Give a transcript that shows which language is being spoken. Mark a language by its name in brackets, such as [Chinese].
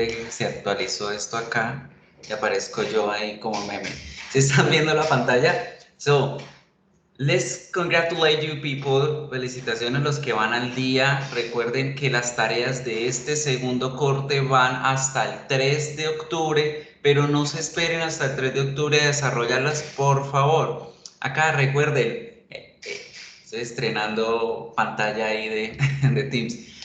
[Spanish] se actualizó esto acá y aparezco yo ahí como meme. ¿Se están viendo la pantalla? [English] So, let's congratulate you people. [Spanish] Felicitaciones a los que van al día. Recuerden que las tareas de este segundo corte van hasta el 3 de octubre, pero no se esperen hasta el 3 de octubre a desarrollarlas, por favor. Acá recuerden, estoy estrenando pantalla ahí de Teams.